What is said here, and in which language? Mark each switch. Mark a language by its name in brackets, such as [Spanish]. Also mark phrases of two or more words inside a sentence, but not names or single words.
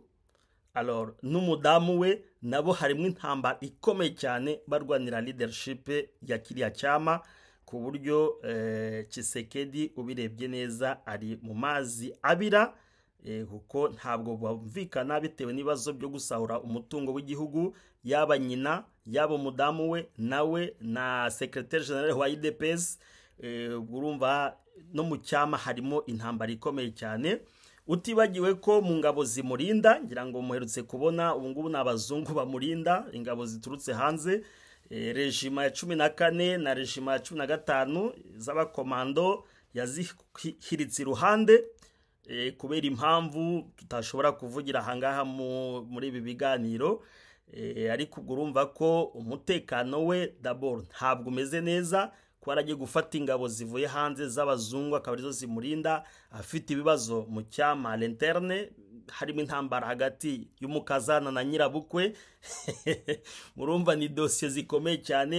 [Kinyarwanda] Alors n'umudamu we nabo harimo intambara ikomeye cyane barwanira leadership ya kiriya cyama, ku buryo Tshisekedi ubirebye neza ari mu mazi abira, kuko ntabwo bumvikana bitewe n'ibibazo byo gusahura umutungo w'igihugu, yaba nyina yaba umudamu we nawe na secrétaire général wa IDPS. Urumva no mu cyama harimo intambara ikomeye cyane. Utibagiwe ko mu ngabo zimurinda, ngira ngo muherutse kubona ubu ngubu n'abazungu bamurinda, ingabo ziturutse hanze, regima ya 14 na regima ya 15 z'abakomando yazihiritse iruhande kubera impamvu tutashobora kuvugira ahangaha muri ibi biganiro. Ariko ubwo urumva ko umutekano we d'abord ntabwo umeze neza, ko aragiye gufata ingabo zivuye hanze z'abazungu akaba arizo zimurinda, afite ibibazo mu cyama l'interne harimo intambara hagati y'umukazana na nyirabukwe murumva ni dosiye zikomeye cyane.